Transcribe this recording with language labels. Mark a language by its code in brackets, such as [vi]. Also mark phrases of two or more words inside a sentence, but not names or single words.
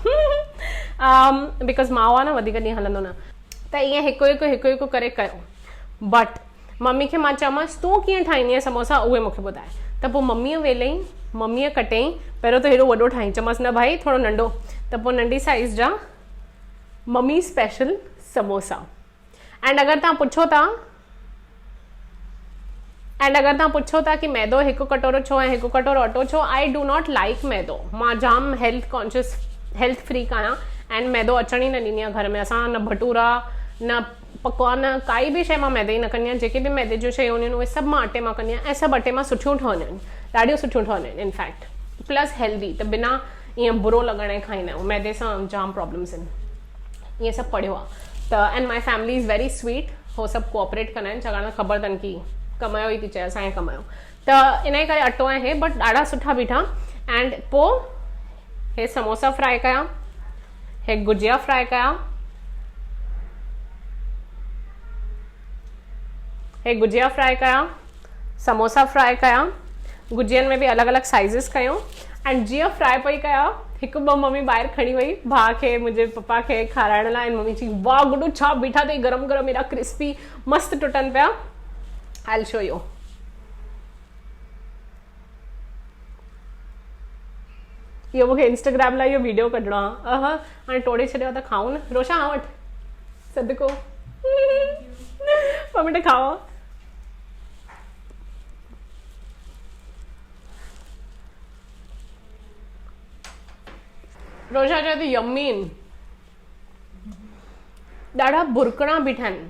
[sd] बिकॉज़ माओ आहे न, वधीक ॾींहं हलंदो न, त ईअं हिकु हिकु करे कयो। बट मम्मी खे मां चयोमांसि तूं कीअं ठाहींदी आहे समोसा, उहे मूंखे ॿुधाए। त पोइ मम्मीअ वेलई, मम्मीअ कटई, पहिरियों त हेॾो वॾो ठाही, चयोमांसि न भाई थोरो नंढो। त पोइ नंढी साइज़ जा मम्मी स्पेशल समोसा। एंड अगरि तव्हां पुछो था कि मैदो 1 कटोरो छो ऐं 1 कटोरो अटो छो, [en] I do not like मैदो। [sd] मां जाम [en] health conscious, health freak [sd] आहियां एंड मैदो अचण ई न ॾींदी आहियां घर में। असां न भटूरा, न पकवान, काई बि शइ मां मैदे जी न कंदी आहियां। जेके बि मैदे जूं शयूं हूंदियूं आहिनि उहे सभु मां अटे मां कंदी आहियां, ऐं सभु अटे मां सुठियूं ठहंदियूं आहिनि, ॾाढियूं सुठियूं ठहंदियूं आहिनि इनफैक्ट, [en] plus healthy. [sd] त बिना ईअं बुरो लॻण ऐं खाईंदा आहियूं, मैदे सां जाम प्रॉब्लम्स आहिनि। ईअं सभु पढ़ियो आहे। त [en] and my family is very sweet, [sd] हो सभु कोऑपरेट कंदा आहिनि, छाकाणि ख़बर अथनि की कमायो ई थी चए, असांखे कमायो। त इन करे अटो ऐं हे बट ॾाढा सुठा बीठा। एंड पोइ हे समोसा फ्राई कया, हे गुजिया फ्राई कया, समोसा फ्राई कया। गुजियनि में बि अलॻि अलॻि साइज़िस कयूं। एंड जीअं फ्राई पई कया, 1-2 मम्मी ॿाहिरि खणी वई भाउ खे, मुंहिंजे पप्पा खे खाराइण लाइ। मम्मी चई वाह गुडू छा बीठा अथई, गरम गरम एॾा क्रिस्पी मस्तु टुटनि पिया। [en] I will show you. [sd] इहो मूंखे इंस्टाग्राम लाइ इहो वीडियो कढणो आहे। हाणे टोड़े छॾियो त खाऊं न। रोशा आ वटि सदको ॿ मिंट खाओ। रोशा चए थी यम्मी आहिनि, ॾाढा बुरकणा बीठा आहिनि।